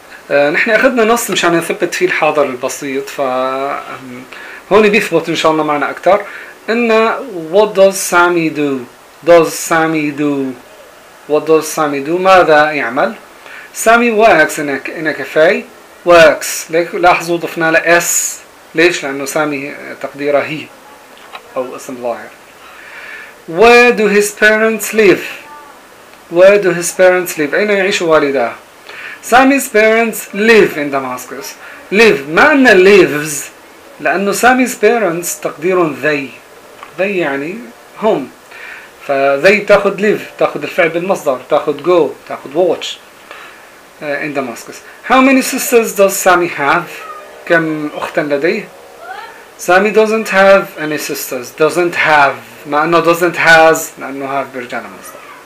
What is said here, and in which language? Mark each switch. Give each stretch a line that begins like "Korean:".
Arabic: نحن أخذنا نص مشان نثبت فيه الحاضر البسيط فهوني بيثبت إن شاء الله معنا أكثر. إن
English: what does Sammy do? Does Sammy do? What does Sammy do?
Arabic: ماذا يعمل؟
English: Sammy works in a cafe. Works.
Arabic: لاحظوا ضفنا له S. ليش؟ لأنه Sammy تقديره هي أو اسم ظاهر.
English: Where do his parents live? Where do his parents live?
Arabic: أين يعيش والداه؟
English: Sammy's parents live in Damascus. Live.
Arabic: ما أن
English: lives
Arabic: لأنه
English: Sammy's parents
Arabic: تقديرهم
English: they. They
Arabic: يعني هم. فthey تأخذ
English: live.
Arabic: تأخذ الفعل بالمصدر. تأخذ
English: go.
Arabic: تأخذ
English: watch. In Damascus. How many sisters does Sammy have?
Arabic: كم أخت لديه؟
English: Sammy doesn't have any sisters. Doesn't have.
Arabic: ما أنه
English: doesn't has
Arabic: لأنه
English: have
Arabic: برجع للمصدر.